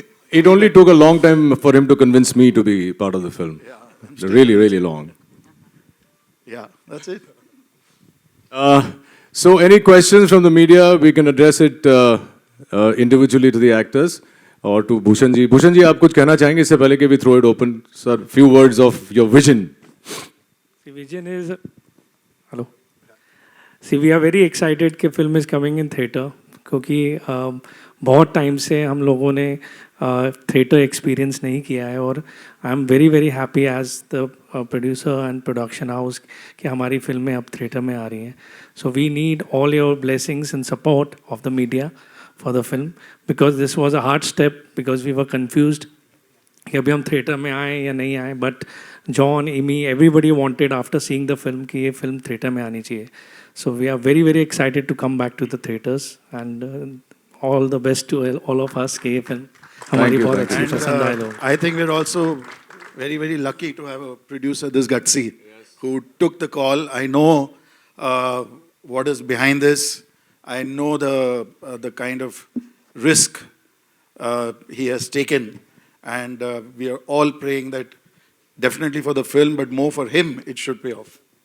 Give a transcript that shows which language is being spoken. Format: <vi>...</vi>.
<en>It only took a long time for him to convince me to be part of the film. Yeah, Really, really long. Yeah, that's it. So any questions from the media, we can address it individually to the actors or to Bhushan ji.</en> <hi>Bhushan ji, आप कुछ कहना चाहेंगे इससे पहले कि</hi> <en>we throw it open? Sir, few words of your vision. The vision is, hello. See, we are very excited कि film is coming in theatre</en> <hi>क्योंकि बहुत टाइम से हम लोगों ने थिएटर एक्सपीरियंस नहीं किया है</hi> <en>और I am very very happy as the producer and production house</en> <hi>कि हमारी फिल्में अब थिएटर में आ रही हैं.</hi> <en>so we need all your blessings and support of the media for the film because this was a hard step because we were confused</en> <hi>कि अभी हम थिएटर में आए या नहीं आए.</hi> <en>but John, Immy, everybody wanted after seeing the film</en> <hi>कि ये फिल्म थिएटर में आनी चाहिए.</hi> <en>so we are very very excited to come back to the theatres and all the best to all of us</en> <hi>के film हमारी बहुत अच्छी पसंद आए लोग.</hi> <en>I think we're also very, very lucky to have a producer this gutsy who took the call. I know what is behind this. I know the kind of risk he has taken, and we are all praying that definitely for the film, but more for him, it should pay off.</en>